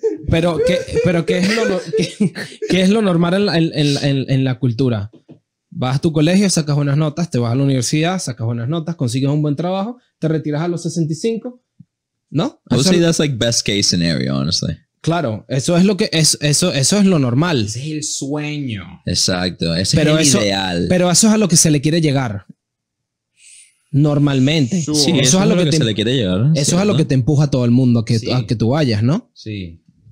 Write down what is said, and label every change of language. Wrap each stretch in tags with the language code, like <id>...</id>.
<es>Pero ¿qué es lo normal en la cultura? Vas a tu colegio, sacas buenas notas, te vas a la universidad, sacas buenas notas, consigues un buen trabajo, te retiras a los 65, ¿no?</es> <en>I would say that's like best case scenario, honestly.</en> <es>Claro, eso es lo que eso es lo normal. Ese es el sueño. Exacto, ese es el ideal. Pero eso es a lo que se le quiere llegar. Normalmente. Sí, eso es a lo que se le quiere llegar. Eso es a lo que te empuja a todo el mundo a que tú vayas, ¿no? Sí.</es>